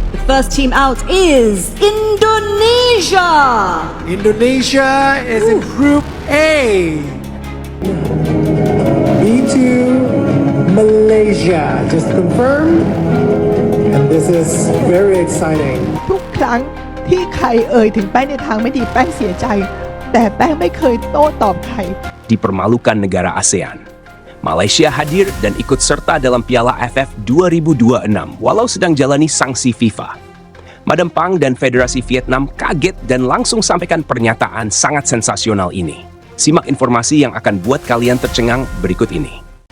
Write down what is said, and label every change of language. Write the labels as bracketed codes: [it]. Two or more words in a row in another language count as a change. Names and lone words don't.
[en] First team out is Indonesia. Indonesia is in Group A. B2 Malaysia just confirmed, and this is very exciting. [th] ทุกครั้งที่ใครเอ่ยถึงแป้งในทางไม่ดีแป้งเสียใจแต่แป้งไม่เคยโต้ตอบใคร [id] Dipermalukan negara ASEAN. Malaysia hadir dan ikut serta dalam Piala AFF 2026 walau sedang jalani sanksi FIFA. Madam Phang dan Federasi Vietnam kaget dan langsung sampaikan pernyataan sangat sensasional ini. Simak informasi yang akan buat kalian tercengang berikut ini.